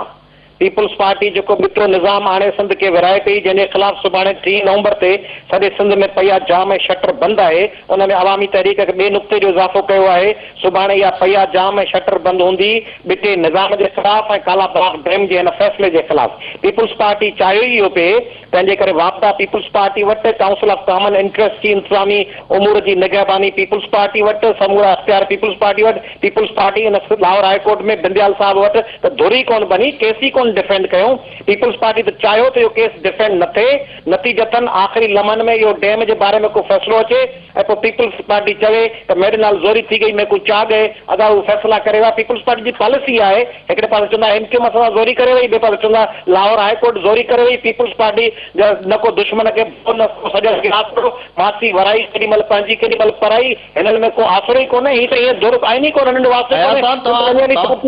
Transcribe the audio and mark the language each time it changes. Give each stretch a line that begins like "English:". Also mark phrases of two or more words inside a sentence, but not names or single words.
Sindhi: पीपल्स पार्टी जेको ॿिटो निज़ाम हाणे सिंध खे विराए पई, जंहिंजे ख़िलाफ़ सुभाणे 3 नवंबर ते सॼे सिंध में पया जाम ऐं शटर बंदि आहे, उन में अवामी तहरीक खे ॿिए नुक़्ते जो इज़ाफ़ो कयो आहे। सुभाणे इहा पया जाम ऐं शटर बंदि हूंदी ॿिटे निज़ाम जे ख़िलाफ़ ऐं कालाबाग डैम जे हिन फ़ैसिले जे ख़िलाफ़। पीपल्स पार्टी चाहियो ई इहो पिए, तंहिंजे करे वापदा पीपल्स पार्टी वटि, काउंसिल ऑफ कॉमन इंटरेस्ट की इंतज़ामी उमूर जी निगहबानी पीपल्स पार्टी वटि, समूरा अख़्तियार पीपल्स पार्टी वटि। पीपल्स पार्टी इन लाहौर हाई कोर्ट में बिंदियाल साहिब वटि त धुरी कोन बनी, केस ई कोन डिफेंड कयूं। पीपल्स पार्टी त चाहियो त इहो केस डिफेंड न थिए, नतीजतन आख़िरी लम्हनि में इहो डैम जे बारे में को फ़ैसिलो अचे ऐं पोइ पीपल्स पार्टी चवे त मेरे नाल ज़ोरी थी गई, मैं कुझु चाह गए, अगरि हू फ़ैसिला करे विया। पीपल्स पार्टी जी पॉलिसी आहे, हिकिड़े पासे चवंदा MQ असां ज़ोरी करे वई, ॿिए पासे चवंदा लाहौर हाई कोर्ट ज़ोरी करे वई। पीपल्स पार्टी न को दुश्मन खे न को सॼो गिलास करो, मासी वराई केॾीमहिल पंहिंजी केॾीमहिल पराई, हिननि में को आसिरो ई कोन्हे। हीअ त ईअं दुर आहिनि ई कोन हिननि वास्ते।